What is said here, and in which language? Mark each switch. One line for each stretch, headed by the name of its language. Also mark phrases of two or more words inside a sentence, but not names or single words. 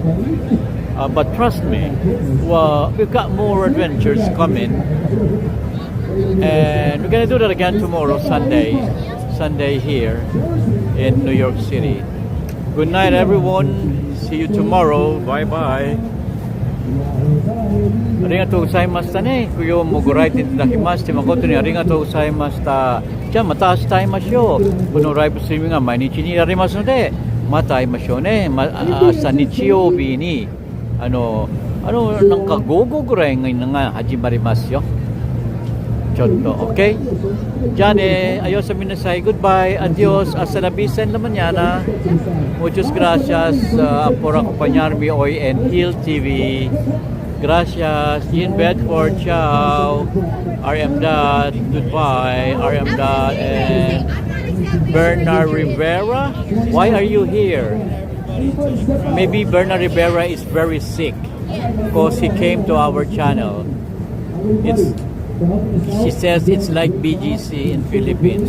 English: But trust me, we've got more adventures coming. And we're gonna do that again tomorrow, Sunday here in New York City. Good night, everyone. See you tomorrow. Bye-bye.
Japanese: ありがとうございましたね。不要もご来店いただきまして誠にありがとうございました。じゃあまた明日会いましょう。このライブストリーミングは毎日にやりますので、また会いましょうね。明日日曜日になんか午後ぐらいが始まりますよ。ちょっと、OK?じゃあね、adios minasay, goodbye,
Spanish: adios, hasta la vista en la mañana. Muchas gracias por acompañarme hoy en Hill TV. Gracias, Ian Bedford, ciao.
English: RM Dot, goodbye, RM Dot, and Bernard Rivera. Why are you here? Maybe Bernard Rivera is very sick because he came to our channel. She says it's like BGC in Philippines.